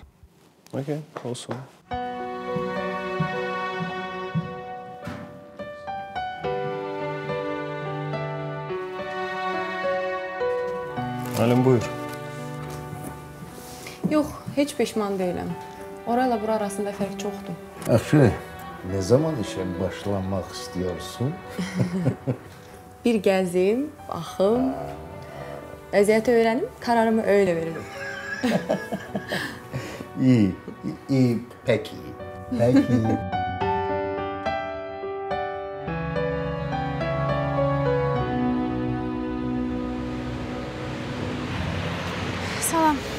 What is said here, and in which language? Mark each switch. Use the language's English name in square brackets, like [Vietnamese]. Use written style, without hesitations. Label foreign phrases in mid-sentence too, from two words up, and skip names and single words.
[Azerbaijani] Okey, olsun. Alim, buyur. Yox, heç peşman deyiləm. Orayla bura arasında fərq çoxdur. Yaxşı, [Turkish] ne zaman işe başlamak istiyorsun? [Azerbaijani] Bir gəzim, baxım, vəziyyəti öyrənim, kararımı öyle veririm. [Turkish] İyi, peki. Peki. [Azerbaijani] Salam.